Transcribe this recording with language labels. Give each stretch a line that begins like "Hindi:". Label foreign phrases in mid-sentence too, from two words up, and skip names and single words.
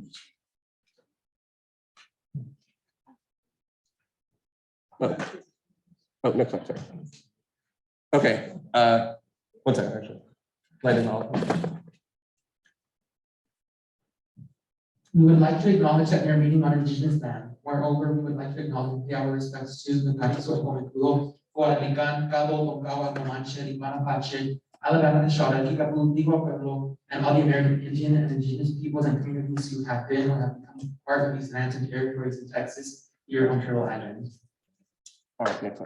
English: Oh, next slide, sorry. Okay, one second, actually. Light it off. We would like to acknowledge that we are meeting on Indigenous land. Moreover, we would like to acknowledge and pay our respects to the Kaniso Komikulo, Kualalikan, Cabo, Tonkawa, Comanche, Manapache, Alabama, Nashara, Kickapoo, Digo Pueblo, and all the American Indian and Indigenous peoples and communities who have been or have become part of these lands and territories in Texas, here on Turtle Island. All right, next slide.